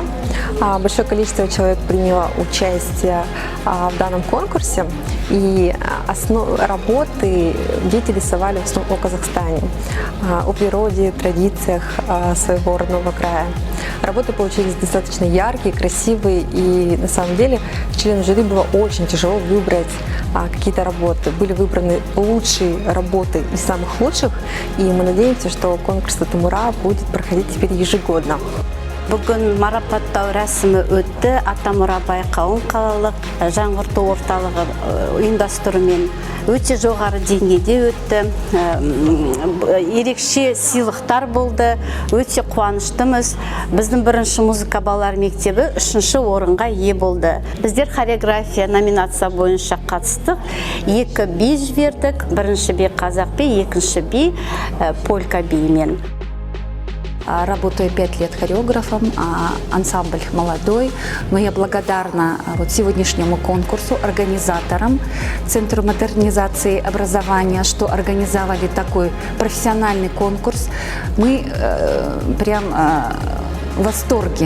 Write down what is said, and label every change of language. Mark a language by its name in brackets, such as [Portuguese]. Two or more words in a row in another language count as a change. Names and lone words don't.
[Russian] Большое количество человек приняло участие в данном конкурсе, и работы дети рисовали в основном о Казахстане, о природе, традициях своего родного края. Работы получились достаточно яркие, красивые, и на самом деле членам жюри было очень тяжело выбрать какие-то работы. Были выбраны лучшие работы из самых лучших, и мы надеемся, что конкурс Атамұра будет проходить теперь ежегодно. [Kazakh] Бүгін марапаттау рәсімі өтті. Атамұра байқауын қалалық жаңғырту орталығы ұйымдастыруымен өте жоғары деңгейде өтті. Ерекше сыйлықтар болды. Өте қуаныштымыз. Біздің бірінші музыка балалар мектебі 3-ші орынға ие болды. Біздер хореография номинация бойынша қатыстық. 2 би жібердік. Бірінші би қазақ би, екінші би полька биімен. [Russian] Работаю 5 лет хореографом, ансамбль молодой, но я благодарна сегодняшнему конкурсу, организаторам, Центру модернизации образования, что организовали такой профессиональный конкурс. Мы прям в восторге.